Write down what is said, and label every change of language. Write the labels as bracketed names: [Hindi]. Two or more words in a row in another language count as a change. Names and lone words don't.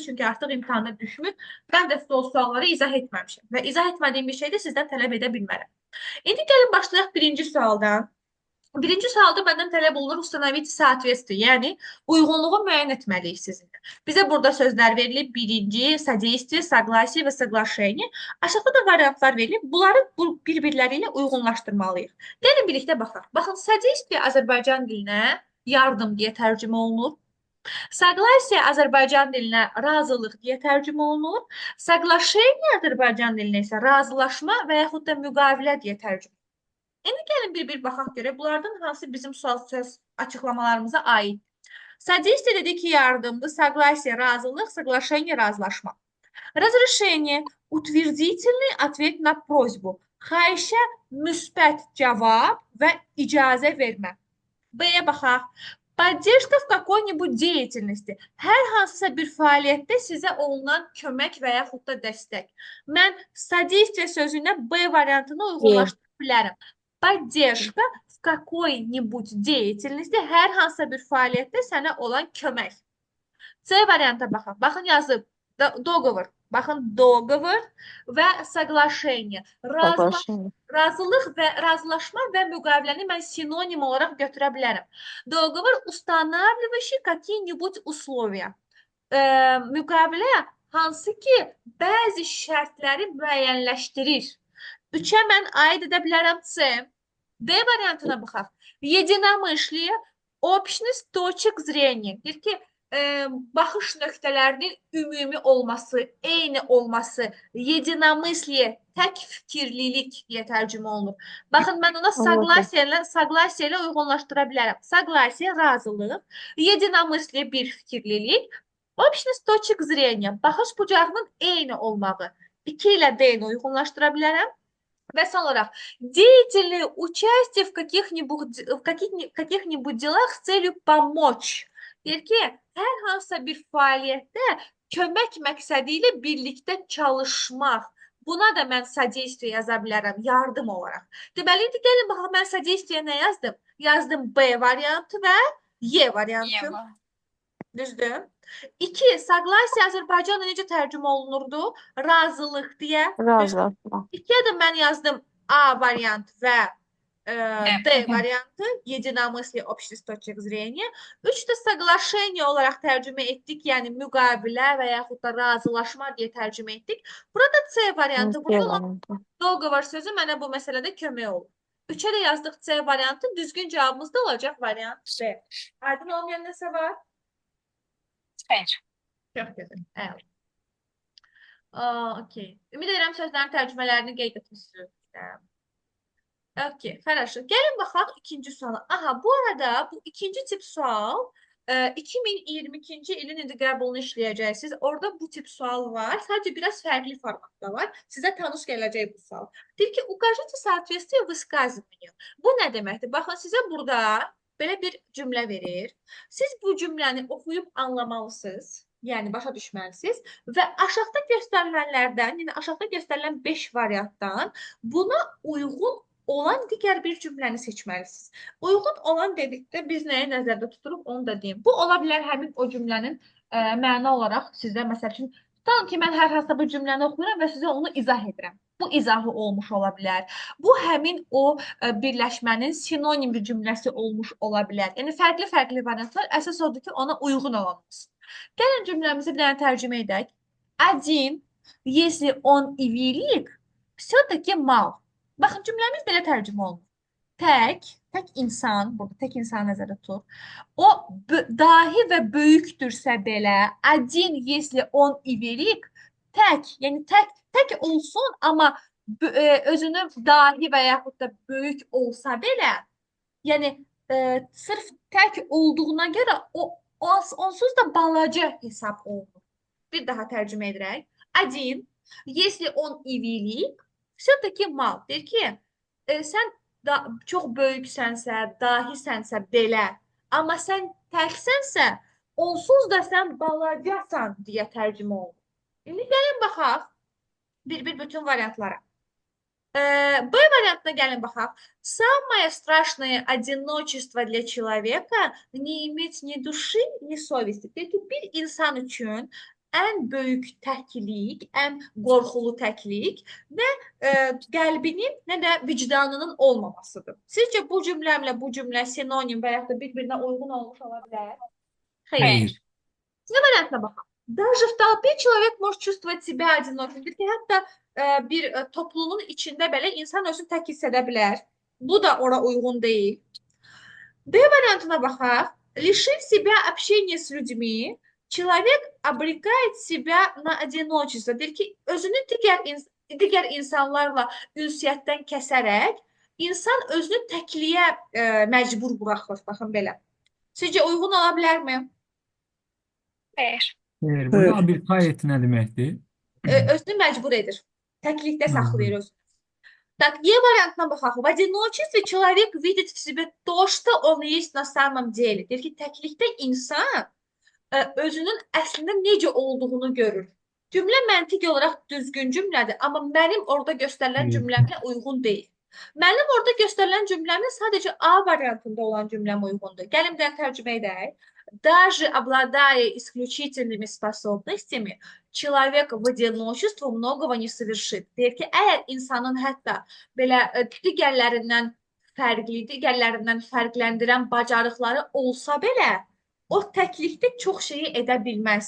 [Azerbaijani] Çünki artıq imtahanda düşmür. Mən də sizə o sualları izah etməmişəm və izah etmədiyim bir şey də sizdən tələb edə bilmərəm. İndi gəlin başlayaq birinci sualdan. Birinci sualda məndən tələb olunur [Russian] установить соответствие, [Azerbaijani] yəni uyğunluğu müəyyən etməliyik sizinlə. Bizə burada sözlər verilib. Birinci, [Russian] содействие, согласие və соглашение. [Azerbaijani] Aşağıda da variantlar verilib. Bunları bir-birləri ilə uyğunlaşdırmalıyıq. Gəlin birlikdə baxaq. Baxın, sodействие Azərbaycan dilinə yardım deyə tərcümə olunur. Согласие Azərbaycan dilinə razılıq deyə tərcümə olunur. Соглашение Azərbaycan dilinə isə razılaşma və yaxud da müqavilə deyə tərcümə. İndi gəlin bir-bir baxaq görək. Bunlardan hansı bizim sual söz açıqlamalarımıza aid? Содействие dedi ki yardımdır. Согласие razılıq, соглашение razılaşma. [Russian] Разрешение утвердительный ответ на просьбу. [Azerbaijani] Xahişə müsbət cavab və icazə vermə. B-yə baxaq. [Russian] Поддержка в какой-нибудь деятельности. [Azerbaijani] Hər hansısa bir fəaliyyətdə sizə olunan kömək və yaxud da dəstək. Mən содействие sözünə B variantını Bir. uyğunlaşdıra bilərəm. [Russian] Поддержка в какой-нибудь деятельности. [Azerbaijani] Hər hansısa bir fəaliyyətdə sənə olan kömək. C varianta baxaq. Baxın yazıb. Dogovor. Baxın dogovor və соглашение. [Russian] Соглашение. [Azerbaijani] Razılıq və razılaşma və müqaviləni mən sinonim olaraq götürə bilərəm. [Russian] Договор, устанавливающий какие-нибудь условия. [Azerbaijani] Müqavilə hansı ki, bəzi şərtləri müəyyənləşdirir. Üçə mən aid edə bilərəm C. D variantına baxaq. [Russian] Единомыслие, общность точек зрения. [Azerbaijani] Deyir ki, baxış nöqtələrinin ümumi olması, eyni olması, единомыслие, tək fikirlilik deyə tərcümə olunur. Baxın, mən ona Anladım. согласие ilə uyğunlaşdıra bilərəm. Согласие, razılıq, единомыслие, bir fikirlilik, [Russian] общность точек зрения, [Azerbaijani] baxış bucağının eyni olmağı. 2 ilə D-ni uyğunlaşdıra bilərəm. Və son olaraq, [Russian] деятельное участие в каких-нибудь делах с целью помочь. [Azerbaijani] Deyir ki, hər hansısa bir fəaliyyətdə kömək məqsədi ilə birlikdə çalışmaq. Buna da mən sodействие yaza bilərəm, yardım olaraq. Deməli, indi gəlin baxaq, mən sodействие nə yazdım? Yazdım B variantı və Y variantı. Yeva. Düzdür? 2. Soglasiya Azərbaycanla necə tərcümə olunurdu? Razılıq deyə. Düzdür? Razılaşma. 2-yə də mən yazdım A variant və D Evet. variantı. [Russian] Единомыслие, общность точек зрения. [Azerbaijani] 3 də соглашение olaraq tərcümə etdik. Yəni müqavilə və yaxud da razılaşma deyə tərcümə etdik. Burada C variantı. Burada olan Yeva. dogovor sözü mənə bu məsələdə kömək olur. 3-ə də yazdıq C variantı. Düzgün cavabımız da olacaq variant B. Aydın olmayan nəsə var? Hayır. Çox gözəl. Əla. Okey. Ümid edirəm sözlərin tərcümələrini qeyd etmişsiniz. [Russian] Okey, хорошо. [Azerbaijani] Gəlin baxaq ikinci suala. Aha, bu arada bu ikinci tip sual 2022-ci ilin indi qəbulunu işləyəcəksiniz. Orada bu tip sual var. Sadəcə biraz fərqli formatda var. Sizə tanış gələcək bu sual. Deyir ki, [Russian] укажите соответствие высказыванию. [Azerbaijani] Bu nə deməkdir? Baxın, sizə burada belə bir cümlə verir. Siz bu cümləni oxuyub anlamalısınız. Yəni başa düşməlisiniz və aşağıda göstərilənlərdən, yəni aşağıda göstərilən 5 variantdan buna uyğun olan digər bir cümləni seçməlisiniz. Uyğun olan dedikdə biz nəyi nəzərdə tuturuq, onu da deyim. Bu ola bilər həmin o cümlənin məna olaraq sizə, məsəl üçün, tutalım ki, mən hər hansısa bir cümləni oxuyuram və sizə onu izah edirəm. Bu izahı olmuş ola bilər. Bu həmin o birləşmənin sinonim bir cümləsi olmuş ola bilər. Yəni fərqli-fərqli variantlar, əsas odur ki, ona uyğun olanımız. Gəlin cümləmizi bir dənə tərcümə edək. [Russian] Один, если он и велик, все-таки мал. [Azerbaijani] Baxın, cümləmiz belə tərcümə olunur. Tək insan, burada tək insan nəzərdə tutur. O dahi və böyükdürsə belə, [Russian] один, если он и велик, [Azerbaijani] tək, yəni tək olsun, amma özünü dahi və yaxud da böyük olsa belə, yəni sırf tək olduğuna görə onsuz da balaca hesab olunur. Bir daha tərcümə edərək. [Russian] Один, если он и велик, все-таки mal. [Azerbaijani] Deyir ki, sən çox böyüksənsə, dahisənsə belə, amma sən təksənsə, onsuz da sən balacasan deyə tərcümə olunur. İndi gəlin baxaq bir bütün variantlara. B вариантına gəlin baxaq. [Russian] Самое страшное одиночество для человека не иметь ни души, ни совести. [Azerbaijani] Deyir ki, bir insan üçün ən böyük təklik, ən qorxulu təklik nə qəlbinin, nə də vicdanının olmamasıdır. Sizcə bu cümləmlə bu cümlə sinonim və ya da bir-birinə uyğun olmuş ola bilər? Xeyr. Hayır. Вариантına baxaq. [Russian] Даже в толпе человек может чувствовать себя одиноким. [Azerbaijani] Deyir ki, hətta bir topluluğun içində belə insan özünü tək hiss edə bilər. Bu da ora uyğun deyil. D variantına baxaq. [Russian] Лишив себя общения с людьми, человек обрекает себя на одиночество. [Azerbaijani] Deyir ki, özünü digər insanlarla ünsiyyətdən kəsərək insan özünü təkliyə məcbur buraxır. Baxın belə. Sizcə uyğun ola bilərmi? Hayır. Burada abrikayet nə deməkdir? Özünü məcbur edir. Təklikdə saxlayır özünü. Так, E вариантına baxaq. [Russian] В одиночестве человек видит в себе то, что он есть на самом деле. [Azerbaijani] Deyir ki, təklikdə insan özünün əslində necə olduğunu görür. Cümlə məntiq olaraq düzgün cümlədir, amma mənim orada göstərilən cümləmlə uyğun deyil. Mənim orada göstərilən cümləmlə sadəcə A variantında olan cümləm uyğundur. Gəlin bir tərcümə edək. [Russian] Даже обладая исключительными способностями, человек в одиночестве многого не совершит. [Azerbaijani] Deyir ki, əgər insanın hətta belə digərlərindən fərqləndirən bacarıqları olsa belə, o təklikdə çox şeyi edə bilməz.